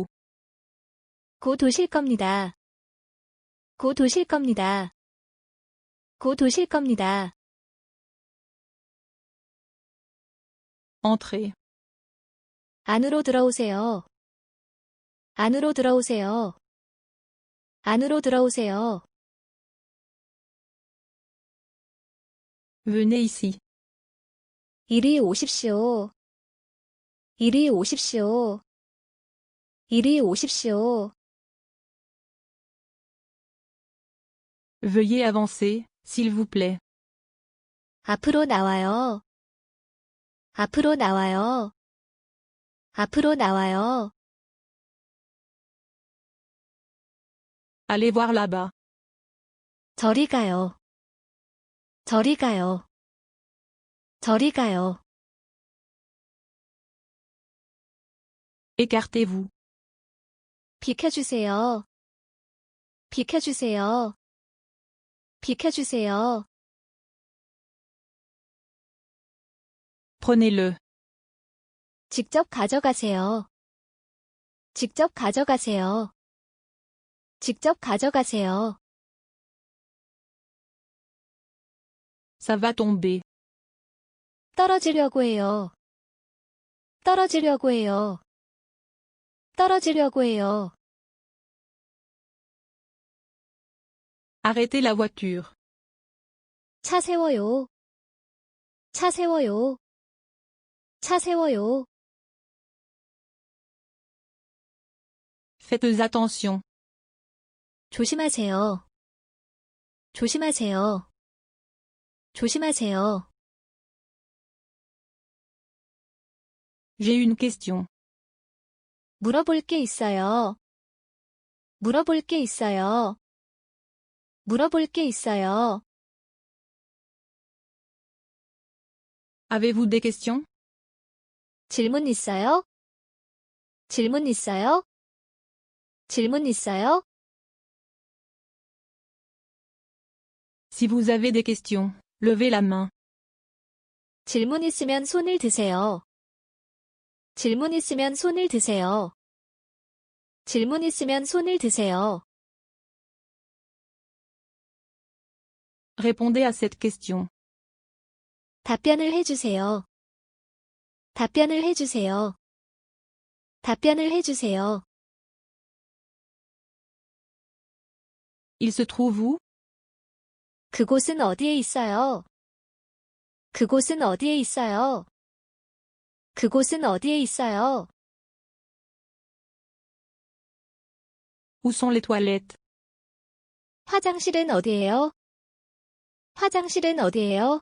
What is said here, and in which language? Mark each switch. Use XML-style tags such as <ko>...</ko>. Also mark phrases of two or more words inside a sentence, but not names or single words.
<ko>곧 오실 겁니다. 곧 오실 겁니다. 곧 오실 겁니다.</ko> <fr>Entrez.</fr> <ko>안으로 들어오세요. 안으로 들어오세요. 안으로 들어오세요.</ko> <fr>Venez ici.</fr> <ko>이리 오십시오. 이리 오십시오. 이리 오십시오.</ko> <fr>Veuillez avancer, s'il vous plaît.</fr> <ko>앞으로 나와요. 앞으로 나와요. 앞으로 나와요.</ko> <fr>Allez voir là-bas.</fr> <ko>저리 가요. 저리 가요. 저리 가요.</ko> <fr>Écartez-vous.</fr> <ko>비켜주세요. 비켜주세요. 비켜주세요.</ko> <fr>Prenez-le.</fr> <ko>직접 가져가세요. 직접 가져가세요. 직접 가져가세요.</ko> <fr>Ça va tomber.</fr> <ko>떨어지려고 해요. 떨어지려고 해요. 떨어지려고 해요.</ko> <fr>Arrêtez la voiture.</fr> <ko>차 세워요. 차 세워요. 차 세워요.</ko> <fr>Faites attention.</fr> <ko>조심하세요. 조심하세요. 조심하세요.</ko> <fr>J'ai une question.</fr> <ko>물어볼 게 있어요. 물어볼 게 있어요. 물어볼 게 있어요.</ko> <fr>Avez-vous des questions?</fr> <ko>질문 있어요? 질문 있어요? 질문 있어요?</ko> <fr>Si vous avez des questions, levez la main.</fr> <ko>질문 있으면 손을 드세요. 질문 있으면 손을 드세요. 질문 있으면 손을 드세요.</ko> <fr>Répondez à cette question.</fr> <ko>답변을 해주세요. 답변을 해주세요. 답변을 해주세요.</ko> <fr>Il se trouve où?</fr> <ko>그곳은 어디에 있어요? 그곳은 어디에 있어요? 그곳은 어디에 있어요?</ko> <fr>Où sont les toilettes?</fr> <ko>화장실은 어디예요? 화장실은 어디예요?</ko>